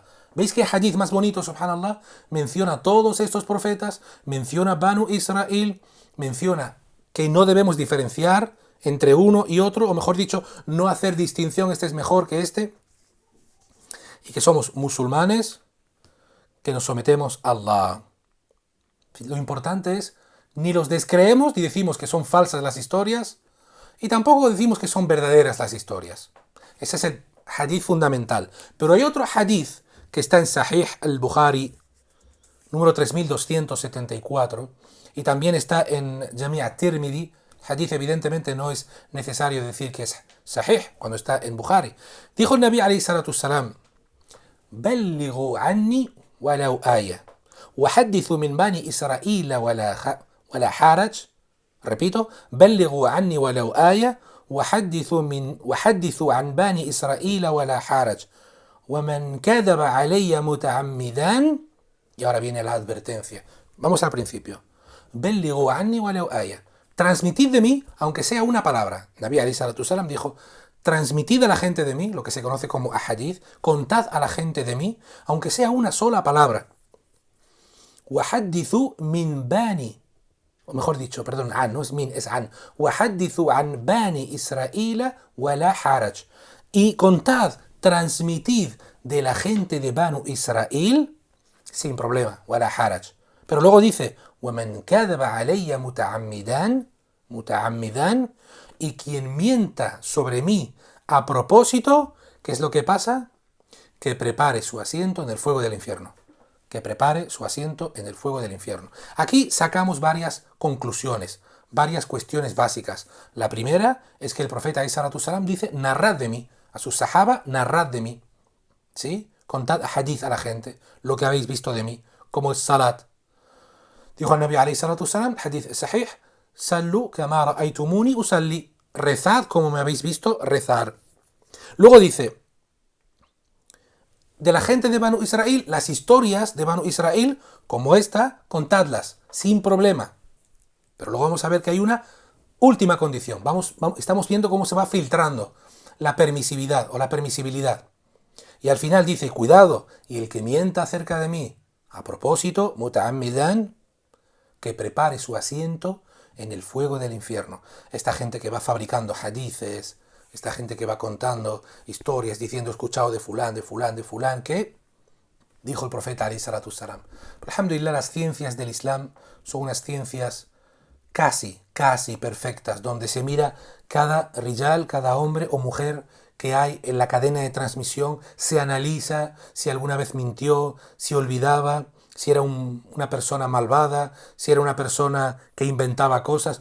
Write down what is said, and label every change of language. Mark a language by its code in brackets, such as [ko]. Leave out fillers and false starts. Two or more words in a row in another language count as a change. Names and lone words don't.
[es] ¿Veis qué hadith más bonito, subhanallah? Menciona a todos estos profetas, menciona a Banu Israel, menciona que no debemos diferenciar entre uno y otro, o mejor dicho, no hacer distinción, este es mejor que este, y que somos musulmanes que nos sometemos a Allah. Lo importante es, ni los descreemos ni decimos que son falsas las historias, y tampoco decimos que son verdaderas las historias. Ese es el hadith fundamental. Pero hay otro hadith que está en Sahih al-Bukhari, número 3274, y también está en Jami' at-Tirmidhi. Hadith evidentemente no es necesario decir que es Sahih cuando está en Bukhari. Dijo el [ar] نبي عليه الصلاة السلام: بلغوا عني ولو آية وحدثوا من بني إسرائيل ولا حرج. [es] Repito, [ar] بلغوا عني ولو آية وحدثوا عن بني إسرائيل ولا حرج ومن كذب علي متعمدا. [es] Y ahora viene la advertencia. Vamos al principio. [ar] بلغوا عني ولو آية. [es] Transmitid de mí, aunque sea una palabra. [ar] نبي عليه الصلاة السلام [es] dijo: transmitid a la gente de mí, lo que se conoce como ahadith, contad a la gente de mí, aunque sea una sola palabra. [ar] وحدثوا من بني, [es] o mejor dicho, perdón, an, no es min, es an. [ar] وحدثوا عن بني إسرائيل ولا حرج. [es] Y contad, transmitid de la gente de Banu Israel sin problema, [ar] ولا حرج. [es] Pero luego dice: [ar] ومن كذب علي متعمدا, [es] y quien mienta sobre mí a propósito, ¿qué es lo que pasa? Que prepare su asiento en el fuego del infierno. Que prepare su asiento en el fuego del infierno. Aquí sacamos varias conclusiones, varias cuestiones básicas. La primera es que el profeta [ar] عليه الصلاة السلام [es] dice: narrad de mí. A sus sahaba, narrad de mí. ¿Sí? Contad hadith a la gente, lo que habéis visto de mí, como es salat. Dijo el [ar] نبي عليه الصلاة السلام، حديث صحيح: صلوا كما رأيتموني أصلي. [es] Rezad como me habéis visto rezar. Luego dice: de la gente de Banu Israel, las historias de Banu Israel, como esta, contadlas, sin problema. Pero luego vamos a ver que hay una última condición. Estamos viendo cómo se va filtrando la permisividad o la permisibilidad. Y al final dice: cuidado, y el que mienta acerca de mí, a propósito, muta'ammidan, que prepare su asiento en el fuego del infierno. Esta gente que va fabricando hadices, esta gente que va contando historias, diciendo: he escuchado de fulán, que dijo el profeta [ar] عليه الصلاة السلام. [es] Alhamdulillah, las ciencias del Islam son unas ciencias casi perfectas, donde se mira cada rijal, cada hombre o mujer que hay en la cadena de transmisión, se analiza si alguna vez mintió, si olvidaba, si era una persona malvada, si era una persona que inventaba cosas.